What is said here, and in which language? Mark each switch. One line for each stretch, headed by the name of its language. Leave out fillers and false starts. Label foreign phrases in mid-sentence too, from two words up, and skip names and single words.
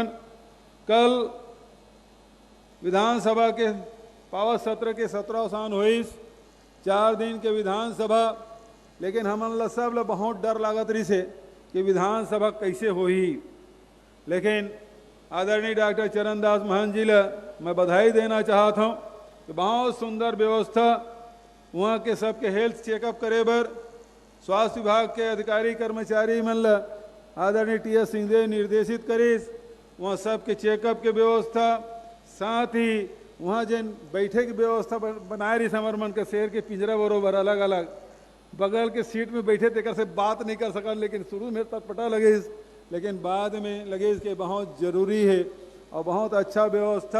Chhattisgarhi: कल विधानसभा के पावत सत्र के 17 अवसान हुई, 4 दिन के विधानसभा, लेकिन हमन ला सब ला बहुत डर लागत रही से कि विधानसभा कैसे होही। लेकिन आदरणीय डॉक्टर चरणदास महंत जी ला मैं बधाई देना चाहता हूँ कि बहुत सुंदर व्यवस्था वहाँ के सबके
English: health checkup
Chhattisgarhi: करे बर स्वास्थ्य विभाग के अधिकारी कर्मचारी मन ला आदरणीय TS सिंहदेव निर्देशित करीस। वहाँ सबके चेकअप के व्यवस्था, साथ ही वहाँ जिन बैठे की व्यवस्था बनाए रही समर मन के शेर के पिंजरा बरोबर अलग अलग बगल के सीट में बैठे तेकर से बात नहीं कर सका, लेकिन शुरू में तटपटा लगे, लेकिन बाद में लगे कि बहुत जरूरी है और बहुत अच्छा व्यवस्था।